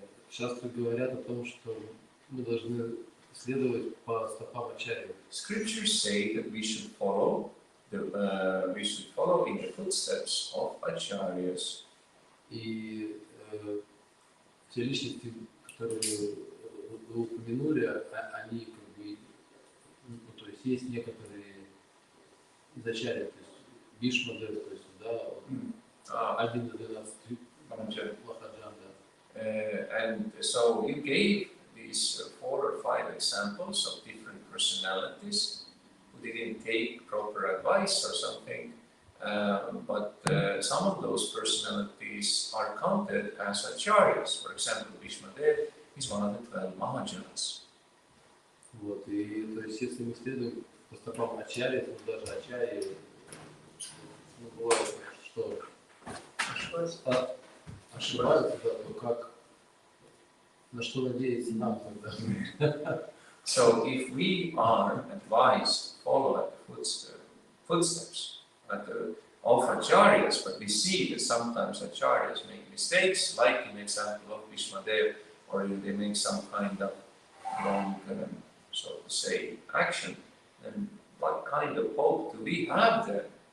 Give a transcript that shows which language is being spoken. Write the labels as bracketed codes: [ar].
[ru] Шастры говорят о том, что мы должны следовать по стопам ачарьи. [en] Scriptures say that we should follow in the footsteps of acharyas. [ru] И те личности, которые вы упомянули, они как бы, ну, то есть есть некоторые из ачарьи, то есть Бишмадев, то есть, да, один из 12 Махаджан, да. [en] And so you gave these 4 or 5 examples of different personalities who didn't take proper advice or something, but some of those personalities are counted as acharyas. For example, Bhishmadev is one of the 12 Mahajans. [ru] Вот, и то есть если мы следуем по стопам ачарьи, то даже ачарьи, ну, бывает, что ошибаются, да, то как, на что надеяться нам тогда? [en] So if we are advised to follow at the footsteps of acharyas, but we see that sometimes acharyas make mistakes, like in the example of Bhishmadev, or they make some kind of wrong, so to say, action, then what kind of hope do we have then?